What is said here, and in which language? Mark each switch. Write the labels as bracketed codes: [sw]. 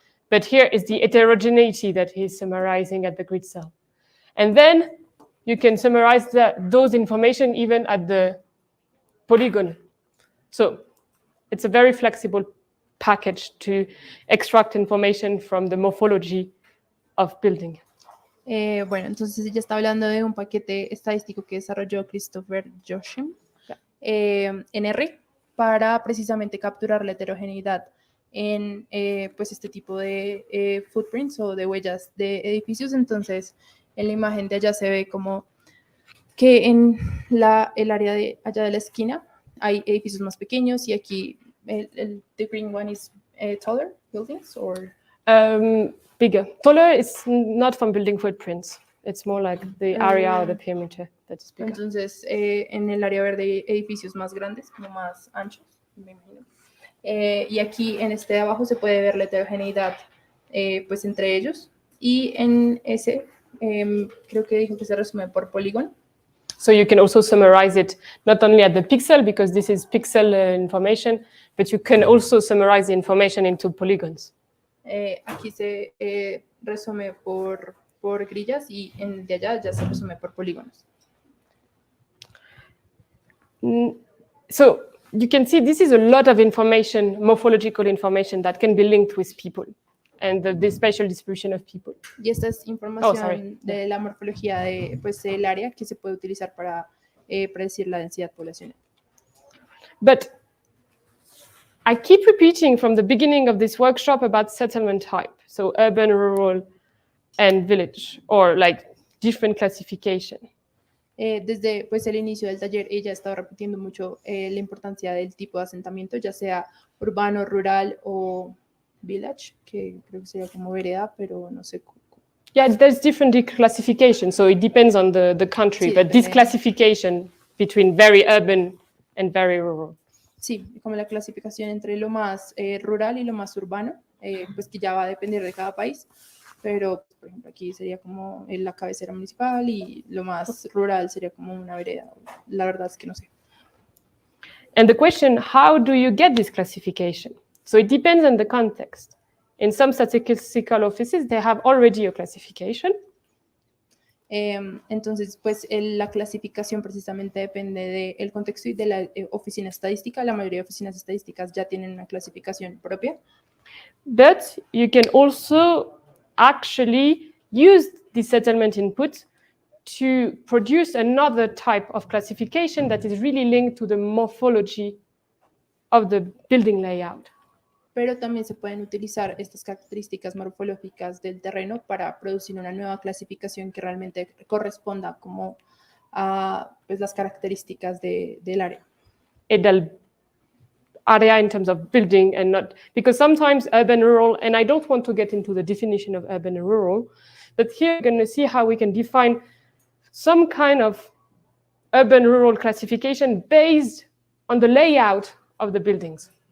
[en] But here is the heterogeneity that he's summarizing at the grid cell. And then you can summarize those information even at the polygon. So it's a very flexible package to extract information from the morphology of building. [es] Bueno, entonces ella está hablando de un paquete estadístico que desarrolló Christopher Josham en R para precisamente capturar la heterogeneidad en pues este tipo de footprints o de huellas de edificios. Entonces en la imagen de allá se ve como que en el área de allá de la esquina hay edificios más pequeños y aquí [en] the green one is taller buildings or [es] bigger. [en] Taller is not from building footprints. It's more like the area or the perimeter that is bigger. [es] Entonces, en el área verde hay edificios más grandes, como más anchos, me imagino. Y aquí en este de abajo se puede ver la heterogeneidad pues entre ellos. Y en ese, creo que dijo que se resume por polígono. [en] So you can also summarize it not only at the pixel, because this is pixel information, but you can also summarize the information into polygons. [es] Aquí se resume por grillas y en de allá ya se resume por polígonos. [en] So you can see this is a lot of information, morphological information that can be linked with people and the spatial distribution of people. [es] Y esta es información de la morfología de, pues, del área que se puede utilizar para predecir la densidad poblacional. [en] But I keep repeating from the beginning of this workshop about settlement type, so urban, rural, and village, or like different classification. [es] Desde pues, el inicio del taller, ella estaba repitiendo mucho la importancia del tipo de asentamiento, ya sea urbano, rural o village, que creo que sería como vereda, pero no sé. [en] Yeah, there's different classification, so it depends on the country, [es] Sí, [en] but this classification between very urban and very rural. [es] Sí, como la clasificación entre lo más rural y lo más urbano, pues que ya va a depender de cada país, pero por ejemplo aquí sería como la cabecera municipal y lo más rural sería como una vereda. La verdad es que no sé. [en] And the question, how do you get this classification? So it depends on the context. In some statistical offices, they have already a classification. [es] Entonces, pues la clasificación precisamente depende del contexto y de la oficina estadística. La mayoría de oficinas estadísticas ya tienen una clasificación propia. [en] But you can also actually use the settlement input to produce another type of classification that is really linked to the morphology of the building layout. [es] Pero también se pueden utilizar estas características morfológicas del terreno para producir una nueva clasificación que realmente corresponda como a pues, las características del área. [en] Del area in terms of building and not, because sometimes urban, rural, and I don't want to get into the definition of urban and rural, but here you're going to see how we can define some kind of urban, rural classification based on the layout of the buildings.